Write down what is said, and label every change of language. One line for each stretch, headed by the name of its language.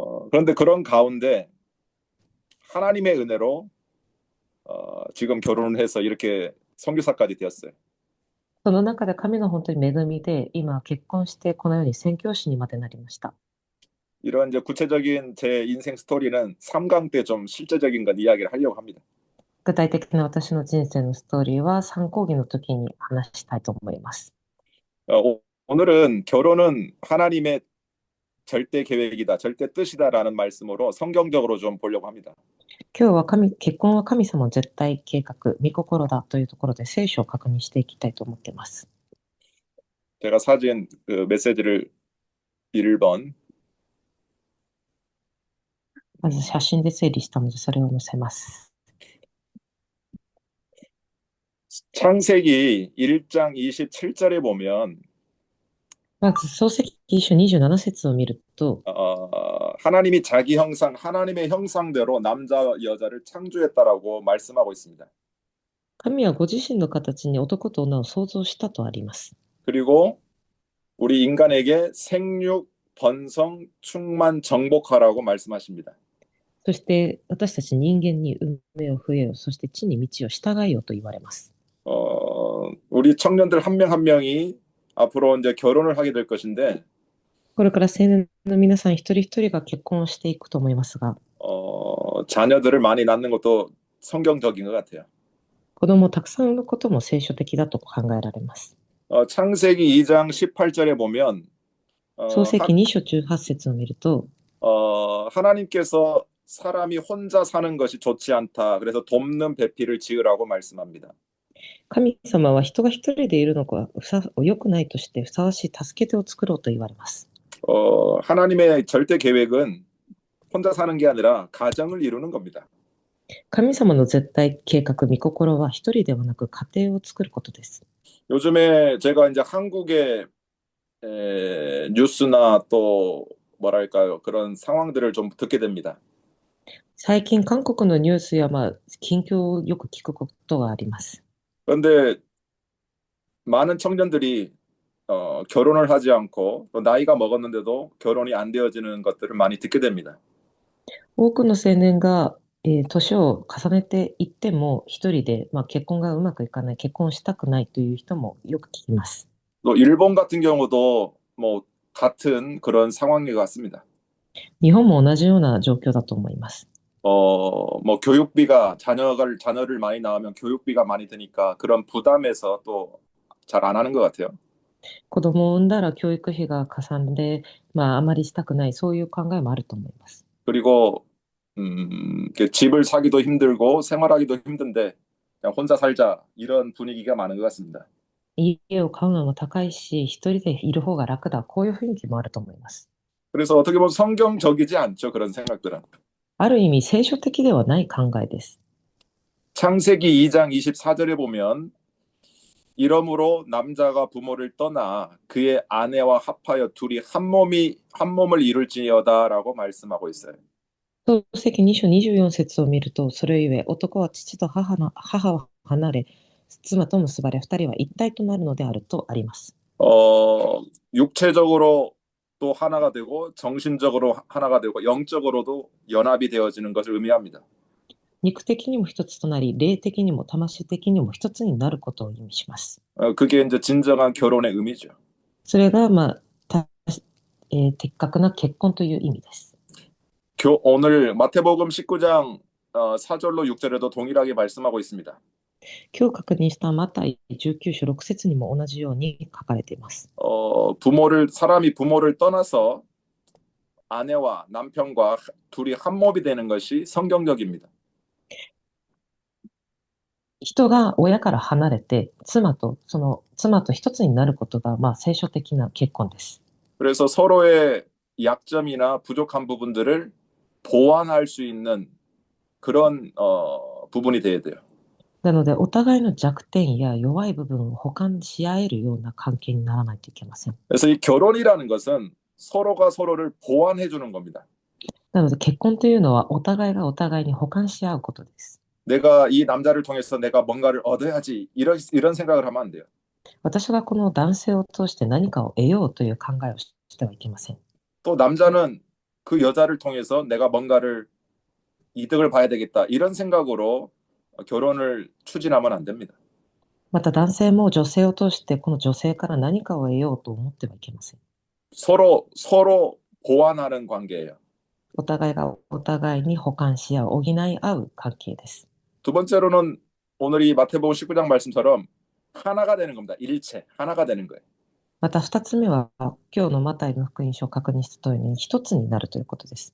Korean: 그런데 그런 가운데 하나님의 은혜로 지금 결혼을 해서 이렇게 선교사까지 되었어요.
Japanese: その中で神の本当に恵みで、今結婚してこのように宣教師にまでなりました。
Korean: 이런 이제 구체적인 제 인생 스토리는 3강 때 좀 실제적인 건 이야기를 하려고 합니다.
Japanese: 具体的な私の人生のストーリーは参考義の時に話したいと思います。
Korean: 오늘은 결혼은 하나님의 절대 계획이다, 절대 뜻이다라는 말씀으로 성경적으로 좀 보려고 합니다.
Japanese: 今日は結婚は神様の絶対計画、御心だというところで聖書を確認していきたいと思っています。
Korean: 제가 사진 그 메시지를 1번
Japanese: まず写真で整理したのでそれを載せます。
Korean: 창세기 1장 27절에 보면
Japanese: まず創世記一章27節を見ると、
Korean: 하나님이 자기 형상, 하나님의 형상대로 남자 여자를 창조했다라고 말씀하고 있습니다.
Japanese: 神はご自身の形に男と女を創造したとあります。
Korean: 그리고 우리 인간에게 생육, 번성, 충만, 정복하라고 말씀하십니다.
Japanese: そして私たち人間に運命を増えよ、そして地に道を従えよと言われます。
Korean: 우리 청년들 한 명 한 명이 앞으로 이제 결혼을 하게 될 것인데
Japanese: これから青年の皆さん一人一人が結婚していくと思いますが、
Korean: 자녀들을 많이 낳는 것도 성경적인 것 같아요.
Japanese: 子供をたくさん産むことも聖書的だと考えられます。
Korean: 창세기 2장 18절에 보면
Japanese: 創世記2章18節を見ると、
Korean: 하나님께서 사람이 혼자 사는 것이 좋지 않다. 그래서 돕는 배필을 지으라고 말씀합니다.
Japanese: 神様は人が一人でいるのが良くないとしてふさわしい助け手を作ろうと言われます。
Korean: 하나님의 절대 계획은 혼자 사는 게 아니라 가정을 이루는 겁니다.
Japanese: 神様の絶対計画、御心は一人ではなく家庭を作ることです。
Korean: 요즘에 제가 이제 한국의 뉴스나 또 뭐랄까요, 그런 상황들을 좀 듣게 됩니다.
Japanese: 最近韓国のニュースや近況をよく聞くことがあります。
Korean: 그런데 많은 청년들이 결혼을 하지 않고 또 나이가 먹었는데도 결혼이 안 되어지는 것들을 많이 듣게 됩니다.
Japanese: 多くの青年が、年を重ねていっても一人で、結婚がうまくいかない、結婚したくないという人もよく聞きます。
Korean: 또 일본 같은 경우도 뭐 같은 그런 상황인 것 같습니다.
Japanese: 日本も同じような状況だと思います。
Korean: 뭐 교육비가 자녀를 많이 낳으면 교육비가 많이 드니까 그런 부담에서 또 잘 안 하는 것 같아요.
Japanese: 子供を産んだら教育費がかさんで、あまりしたくない、そういう考えもあると思います。
Korean: 그리고 집을 사기도 힘들고 생활하기도 힘든데 그냥 혼자 살자 이런 분위기가 많은 것 같습니다.
Japanese: 家を買うのも高いし、一人でいる方が楽だ、こういう雰囲気もあると思います。
Korean: 그래서 어떻게 보면 성경적이지 않죠, 그런 생각들은.
Japanese: ある意味聖書的ではない考えです。
Korean: 창세기 2장 24절에 보면 이러므로 남자가 부모를 떠나 그의 아내와 합하여 둘이 한 몸을 이룰지어다라고 말씀하고 있어요.
Japanese: 創世記2章24節を見ると、それゆえ男は父と母を離れ、妻と結ばれ、二人は一体となるのであるとあります。
Korean: 육체적으로 또 하나가 되고 정신적으로 하나가 되고 영적으로도 연합이 되어지는 것을 의미합니다.
Japanese: 肉的にも一つとなり、霊的にも魂的にも一つになることを意味します。
Korean: 그게 이제 진정한 결혼의 의미죠.
Japanese: それが、的確な結婚という意味です。
Korean: 오늘 마태복음 19장 4절로 6절에도 동일하게 말씀하고 있습니다.
Japanese: 今日確認したマタイ19章6節にも同じように書かれています。
Korean: 사람이 부모를 떠나서 아내와 남편과 둘이 한 몸이 되는 것이 성경적입니다.
Japanese: 人が親から離れて、妻と一つになることが、聖書的な結婚です。
Korean: 그래서 서로의 약점이나 부족한 부분들을 보완할 수 있는 그런 부분이 돼야 돼요.
Japanese: なので、お互いの弱点や弱い部分を補完し合えるような関係にならないといけません。
Korean: 그래서 이 결혼이라는 것은 서로가 서로를 보완해 주는 겁니다.
Japanese: なので、結婚というのはお互いがお互いに補完し合うことです。
Korean: 내가 이 남자를 통해서 내가 뭔가를 얻어야지 이런 생각을 하면 안 돼요.
Japanese: 私がこの男性を通して何かを得ようという考えをしてはいけません。
Korean: 또 남자는 그 여자를 통해서 내가 뭔가를 이득을 봐야 되겠다 이런 생각으로 결혼을 추진하면 안 됩니다.
Japanese: また男性も女性を通してこの女性から何かを得ようと思ってはいけません。
Korean: 서로 보완하는 관계예요.
Japanese: お互いがお互いに補完し合う、補い合う関係です。
Korean: 두 번째로는 오늘 이 마태복음 19장 말씀처럼 하나가 되는 겁니다. 일체 하나가 되는 거예요.
Japanese: また二つ目は、今日のマタイの福音書を確認したとおりに一つになるということです。